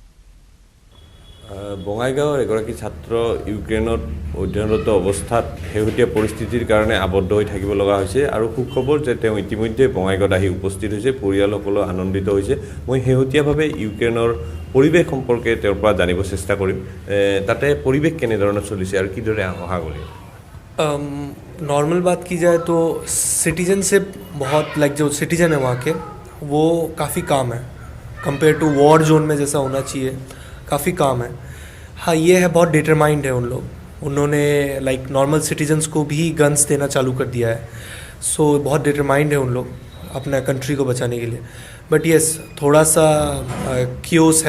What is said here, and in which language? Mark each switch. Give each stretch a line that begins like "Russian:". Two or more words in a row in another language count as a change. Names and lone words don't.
Assamese: বঙাইগাঁৱৰ এগৰাকী ছাত্ৰ ইউক্ৰেইনত অধ্যয়নৰত অৱস্থাত শেহতীয়া পৰিস্থিতিৰ কাৰণে আবদ্ধ হৈ থাকিব লগা হৈছে আৰু সুখবৰ যে তেওঁ ইতিমধ্যে বঙাইগাঁৱত আহি উপস্থিত হৈছে পৰিয়ালসকলো আনন্দিত হৈছে মই শেহতীয়াভাৱে ইউক্ৰেইনৰ পৰিৱেশ সম্পৰ্কে তেওঁৰ পৰা জানিব চেষ্টা কৰিম তাতে পৰিৱেশ কেনেধৰণৰ চলিছে আৰু কিদৰে সহায় কৰিম
Hindi: नॉर्मल बात की जाए तो सिटीजनशिप बहुत लाइक जो सिटीजन है वहाँ के वो काफ़ी काम है
English: compare to war zone
Hindi: में जैसा होना चाहिए काफ़ी काम है हाँ ये है बहुत डिटरमाइंड है उन लोग उन्होंने लाइक नॉर्मल सिटीजन्स को भी गन्स देना चालू कर दिया है सो बहुत डिटरमाइंड है उन लोग अपना कंट्री को बचाने के लिए
English: but yes
Hindi: थोड़ा सा क्योस है